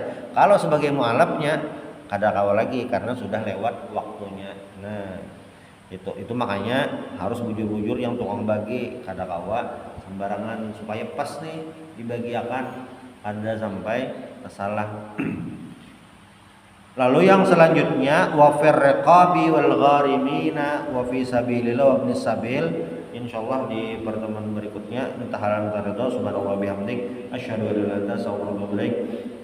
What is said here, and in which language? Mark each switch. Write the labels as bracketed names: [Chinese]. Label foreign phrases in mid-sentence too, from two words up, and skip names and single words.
[Banjar] Kalau sebagai mualafnya kada kawal lagi karena sudah lewat waktunya. Nah, itu makanya harus bujur-bujur yang tukang bagi kada kawa sembarangan supaya pas nih dibagiakan ada sampai salah. [Indonesian] Lalu yang selanjutnya [Arabic] وفي الرقاب والغارمين وفي سبيل الله وابن السبيل. [Indonesian] Insyaallah di pertemuan berikutnya. [Arabic] إنتهلن تريضا سبحان الله بحمدك أشهد أن لا إله إلا أنت أستغفرك وأتوب إليك.